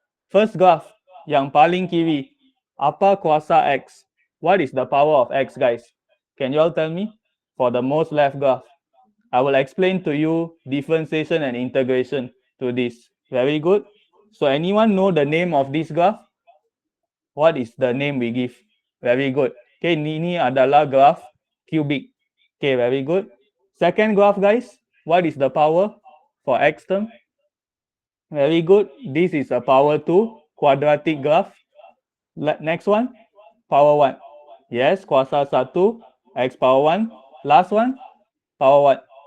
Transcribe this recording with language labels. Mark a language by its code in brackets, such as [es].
[ms] First graph, yang paling kiri, apa kuasa X? [en] What is the power of X, guys? Can you all tell me? For the most left graph, I will explain to you differentiation and integration to this. Very good. So anyone know the name of this graph? What is the name we give? Very good. [ms] Okay, ini adalah graph cubic. [en] Okay, very good. Second graph, guys, what is the power for X term? Very good. This is a power 2 quadratic graph. Next one, power 1. Yes, [ms] kuasa 1, [en] X power 1. Last one, power what?